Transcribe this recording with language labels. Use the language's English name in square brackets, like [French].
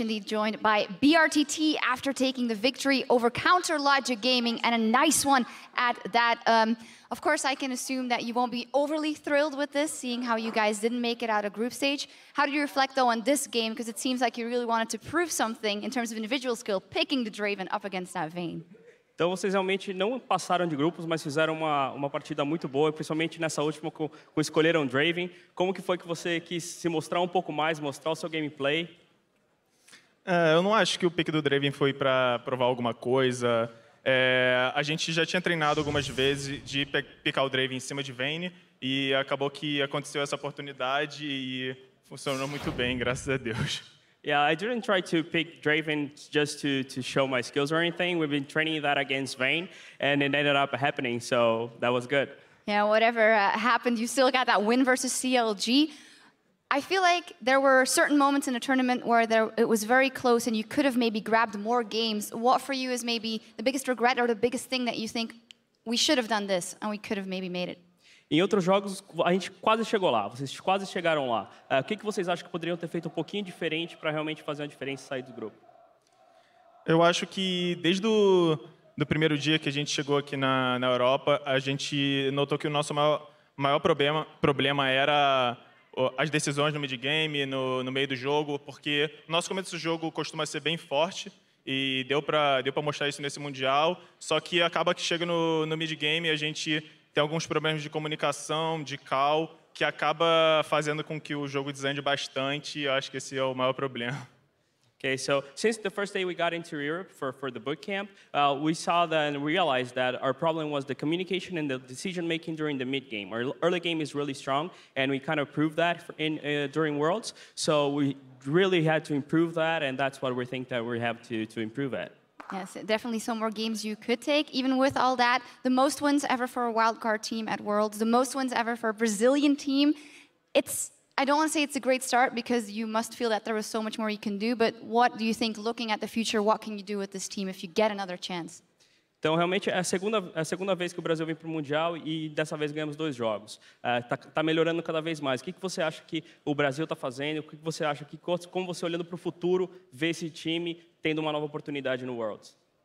[English] Indeed, joined by BRTT after taking the victory over Counter Logic Gaming, and a nice one at that. Of course, I can assume that you won't be overly thrilled with this, seeing how you guys didn't make it out of group stage. How do you reflect, though, on this game? Because it seems like you really wanted to prove something in terms of individual skill, picking the Draven up against that Vayne. [Portuguese] Então, vocês realmente não passaram de grupos, mas fizeram uma partida muito boa, principalmente nessa última com escolheram Draven. Como que foi que você quis se mostrar um pouco mais, mostrar o seu gameplay? Eu não acho que o pick do Draven foi para provar alguma coisa. A gente já tinha treinado algumas vezes de picar o Draven em cima de Vayne e acabou que aconteceu essa oportunidade e funcionou muito bem, graças a Deus. [English] Yeah, I didn't try to pick Draven just to show my skills or anything. We've been training that against Vayne, and it ended up happening, so that was good. Yeah, whatever happened, you still got that win versus CLG. I feel like there were certain moments in the tournament where it was very close and you could have maybe grabbed more games. What for you is maybe the biggest regret or the biggest thing that you think we should have done this and we could have maybe made it? [Portuguese] Em outros jogos, a gente quase chegou lá, vocês quase chegaram lá. O que vocês acham que poderiam ter feito um pouquinho diferente para realmente fazer uma diferença e sair do grupo? Eu acho que desde do primeiro dia que a gente chegou aqui na Europa, a gente notou que o nosso maior problema era as decisões no mid-game, no meio do jogo, porque o nosso começo do jogo costuma ser bem forte e deu para mostrar isso nesse Mundial, só que acaba que chega no mid-game e a gente tem alguns problemas de comunicação, de call, que acaba fazendo com que o jogo desande bastante, e eu acho que esse é o maior problema. [English] Okay, so since the first day we got into Europe for the boot camp, we saw that and realized that our problem was the communication and the decision making during the mid game. Our early game is really strong, and we kind of proved that during Worlds. So we really had to improve that, and that's what we think that we have to improve at. Yes, definitely some more games you could take. Even with all that, the most wins ever for a wildcard team at Worlds, the most wins ever for a Brazilian team. I don't want to say it's a great start because you must feel that there was so much more you can do, but what do you think, looking at the future, what can you do with this team if you get another chance? [Portuguese] Então, realmente, é a segunda vez que o Brasil vem para o Mundial e dessa vez ganhamos 2 jogos. Tá melhorando cada vez mais. O que você acha que o Brasil está fazendo? O que você acha que, como você olhando para o futuro, vê esse time tendo uma nova oportunidade no Worlds?